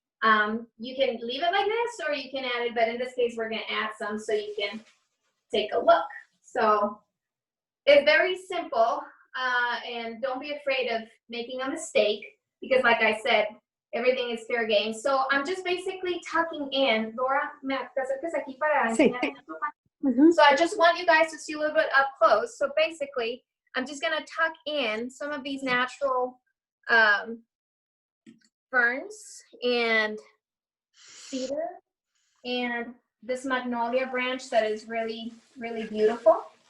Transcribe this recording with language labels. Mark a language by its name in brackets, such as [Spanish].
[English] You can leave it like this, or you can add it, but in this case, we're gonna add some so you can take a look. So it's very simple, and don't be afraid of making a mistake, because like I said, everything is fair game. So I'm just basically tucking in. [Spanish] Laura, me acerques aquí para enseñar. [English] So I just want you guys to see a little bit up close. So basically, I'm just gonna tuck in some of these natural ferns and cedar and this magnolia branch that is really, really beautiful.